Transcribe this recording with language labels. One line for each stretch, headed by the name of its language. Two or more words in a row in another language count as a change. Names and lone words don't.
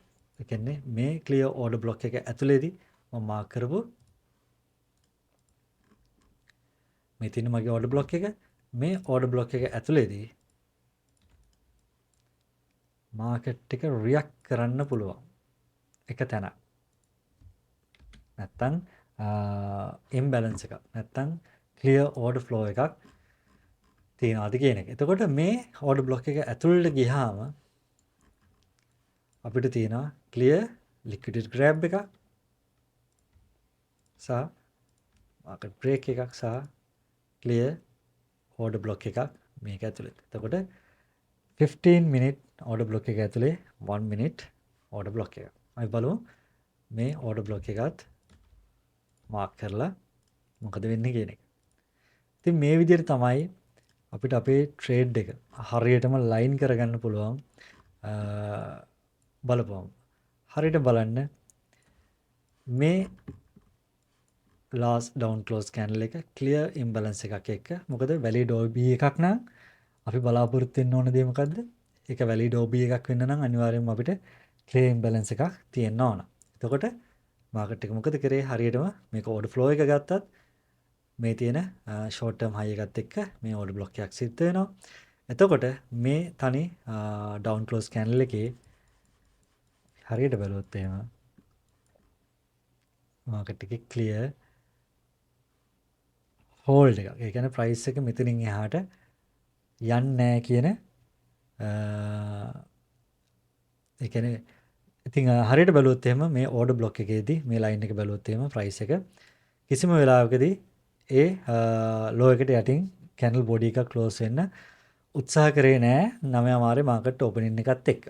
Sinhala: ඒ කියන්නේ මේ
English: clear order block
Sinhala: එක ඇතුළේදී මම මාක් කරපු මේ තියෙන මගේ
English: order block
Sinhala: එක මේ
English: order block
Sinhala: එක ඇතුළේදී මාකට් එක රියැක්ට් කරන්න පුළුවන්. එක තැනක්. නැත්තම් imbalance එකක්. නැත්තම්
English: clear order flow
Sinhala: එකක් තියනවාද කියන එක. එතකොට මේ
English: order block
Sinhala: එක ඇතුළට ගියාම අපිට තියෙනවා
English: clear liquidity grab
Sinhala: එකක් සහ
English: market break
Sinhala: එකක් සහ
English: clear order block
Sinhala: එකක් මේක ඇතුළේ. එතකොට 15
English: minute order block
Sinhala: එක ඇතුලේ 1
English: minute order block
Sinhala: එක. අපි බලමු මේ
English: order block
Sinhala: එකත් මාක් කරලා මොකද වෙන්නේ කියන එක. ඉතින් මේ විදිහට තමයි අපිට අපේ ට්‍රේඩ් එක හරියටම ලයින් කරගන්න පුළුවන්. බලපුවම හරියට බලන්න මේ
English: last down close candle
Sinhala: එක
English: clear imbalance
Sinhala: එකක් එක්ක මොකද
English: valid OB
Sinhala: එකක් නම් අපි බලාපොරොත්තු වෙන්න ඕන දේ මොකද්ද? ඒක
English: valid OB
Sinhala: එකක් වෙන්න නම් අනිවාර්යයෙන්ම අපිට
English: clear imbalance
Sinhala: එකක් තියෙන්න ඕන. එතකොට මාකට් එක මොකද කරේ? හරියටම මේක
English: order flow
Sinhala: එක ගත්තත් මේ තියෙන
English: short term high
Sinhala: එකත් එක්ක මේ
English: order block
Sinhala: එකක් සිද්ධ වෙනවා. එතකොට මේ තනි
English: down close candle
Sinhala: එකේ හරියට බැලුවොත් එහෙම මාකට් එකේ
English: clear hold
Sinhala: එකක්. ඒ කියන්නේ price එක මෙතනින් එහාට යන්නේ නැහැ කියන ඒ කියන්නේ ඉතින් හරියට බැලුවොත් එහෙම මේ
English: order block
Sinhala: එකේදී මේ line එක බැලුවොත් එහෙම price එක කිසිම වෙලාවකදී ඒ low එකට යටින්
English: candle body
Sinhala: එක close වෙන්න උත්සාහ කරේ නැහැ 9 මාරේ
English: market opening
Sinhala: එකත් එක්ක.